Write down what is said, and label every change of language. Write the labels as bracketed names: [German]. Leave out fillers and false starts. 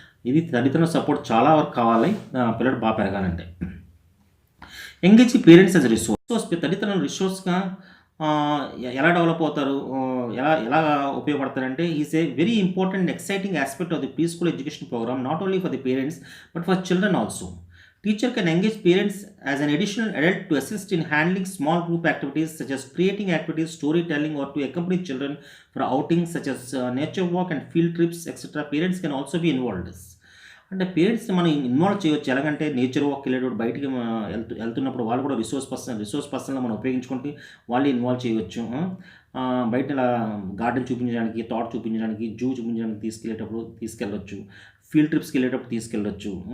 [Telugu] ఇది తల్లిదండ్రుల సపోర్ట్ చాలా వరకు కావాలి పిల్లడు బాగా పెరగాలంటే. [English] Engage parents as resource. [Telugu] తల్లిదండ్రులు రిసోర్స్గా ఎలా డెవలప్ అవుతారు, ఎలా ఉపయోగపడతారంటే [English] Is a very important and exciting aspect of the preschool education programme, not only for the parents but for children also. Teacher can engage parents as an additional adult to assist in handling small group activities such as creating activities, storytelling, or to accompany children for outings such as nature walk and field trips, etc. Parents can also be involved. [Telugu] అంటే పేరెంట్స్ని మనం involve చేయవచ్చు. ఎలాగంటే nature walk వెళ్ళేటప్పుడు బయటికి వెళ్తున్నప్పుడు వాళ్ళు కూడా రిసోర్స్ పర్సన్లో మనం ఉపయోగించుకుంటే వాళ్ళు ఇన్వాల్వ్ చేయవచ్చు. బయట ఇలా గార్డెన్ చూపించడానికి, తోట చూపించడానికి, జూ చూపించడానికి తీసుకెళ్ళొచ్చు, ఫీల్డ్ ట్రిప్స్కి వెళ్ళేటప్పుడు తీసుకెళ్ళొచ్చు.